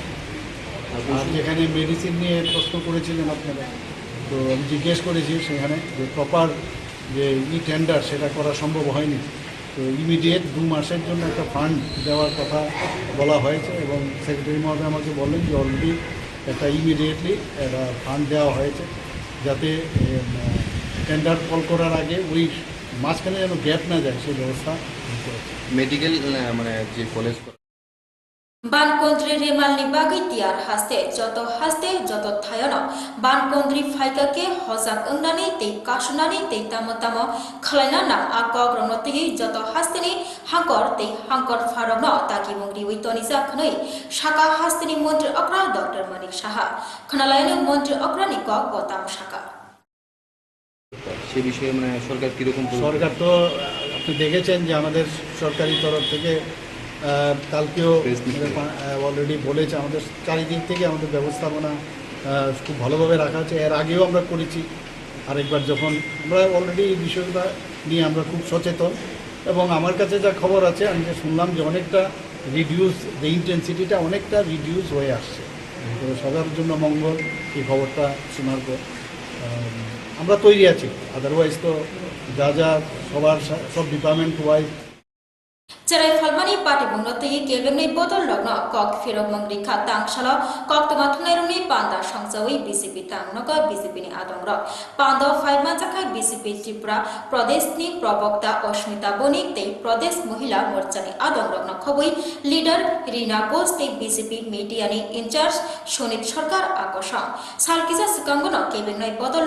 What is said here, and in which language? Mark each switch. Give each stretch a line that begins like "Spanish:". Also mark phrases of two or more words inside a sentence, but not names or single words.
Bangla: আর যেখানে মেডিসিন নিয়ে প্রশ্ন করেছিলেন আপনারা তো আমি জিজ্ঞেস করেছি সেখানে যে প্রপার যে টেন্ডার সেটা করা সম্ভব হয়নি তো ইমিডিয়েট 2 মাসের জন্য একটা ফান্ড দেওয়ার কথা বলা হয়েছে এবং সেক্রেটারি মহোদয় আমাকে বললেন যে অলরেডি একটা ইমিডিয়েটলি একটা ফান্ড দেওয়া হয়েছে যাতে টেন্ডার কল করার আগে ওই মাঝখানে যেন গ্যাপ না যায় সেই ব্যবস্থা মেডিকেল মানে যে কলেজ
Kok Borok: Bankontri Remal ni bagi tiar haste joto thayano Bankontri faika ke hozak engnani tei kasunani tei tamo khlaina na akok rongno tei joto haste ni hangkor farogno taki mungri witoni jakhnoi shaka haste ni Mantri Akra Dr. Manik Saha khanalaine Mantri Akra ni kok botam shaka
Bangla: সে বিষয়ে মানে সরকার কীরকম সরকার তো আপনি দেখেছেন যে আমাদের সরকারি তরফ থেকে কালকেও অলরেডি বলেছে আমাদের চারিদিক থেকে আমাদের ব্যবস্থাপনা খুব ভালোভাবে রাখা আছে এর আগেও আমরা করেছি আরেকবার যখন আমরা অলরেডি এই বিষয়টা নিয়ে আমরা খুব সচেতন এবং আমার কাছে যা খবর আছে আমি যে শুনলাম যে অনেকটা
English: reduce intensity
Bangla: অনেকটা রিডিউস হয়ে আসছে। তো সবার জন্য মঙ্গল এই খবরটা শোনার পর আমরা তৈরি আছি। আদারওয়াইজ তো যা যা সব
English: department wise
Kok Borok: Cerai falmani parti bungno tegi kelbengnai botol lokno kok firok mangri kha tangsalo kok toma thunai rungni panda songsawi BJP tangnoka BJP ni adongrok pando faima jakai BJP Tripura Pradesh ni probokta Osmita Bonik tei Pradesh Mohila Morcha ni adongrok no khoboi leader Rina Ghosh tei BJP media ni incharge Shonit Sarkar akosang salkisa sikangono kelbengnai botol